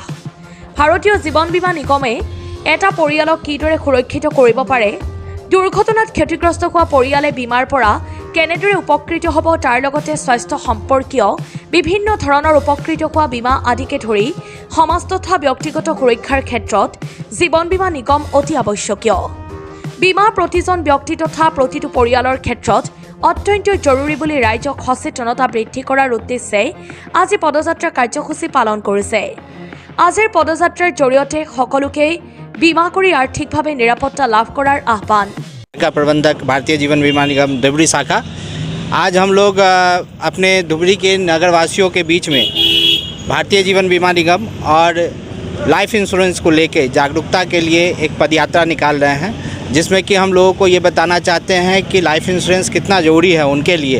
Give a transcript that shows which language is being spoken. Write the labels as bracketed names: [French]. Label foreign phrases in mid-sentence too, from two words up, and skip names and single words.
[Assamese] ভাৰতীয় জীৱন বীমা নিগমে এটা পৰিয়ালক কিদৰে সুৰক্ষিত কৰিব পাৰে, দুৰ্ঘটনাত ক্ষতিগ্ৰস্ত হোৱা পৰিয়ালে বীমাৰ পৰা কেনেদৰে উপকৃত হ'ব, তাৰ লগতে স্বাস্থ্য সম্পৰ্কীয় বিভিন্ন ধৰণৰ উপকৃত হোৱা বীমা আদিকে ধৰি সমাজ তথা ব্যক্তিগত সুৰক্ষাৰ ক্ষেত্ৰত জীৱন বীমা নিগম অতি আৱশ্যকীয়। বীমা প্ৰতিজন ব্যক্তি তথা প্ৰতিটো পৰিয়ালৰ ক্ষেত্ৰত অত্যন্ত জৰুৰী বুলি ৰাইজক সচেতনতা বৃদ্ধি কৰাৰ উদ্দেশ্যে আজি পদযাত্ৰা কাৰ্যসূচী পালন কৰিছে। আজিৰ পদযাত্ৰাৰ জৰিয়তে সকলোকে বীমা কৰি আৰ্থিকভাৱে নিৰাপত্তা লাভ কৰাৰ আহ্বান। [Hindi] का प्रबंधक भारतीय जीवन बीमा निगम धुबरी शाखा। आज हम लोग अपने धुबरी के नगरवासियों के बीच में भारतीय जीवन बीमा निगम और [English] life insurance [Hindi] को लेके जागरूकता के लिए एक पदयात्रा निकाल रहे हैं, जिसमें कि हम लोगों को ये बताना चाहते हैं कि [English] life insurance [Hindi] कितना ज़रूरी है उनके लिए।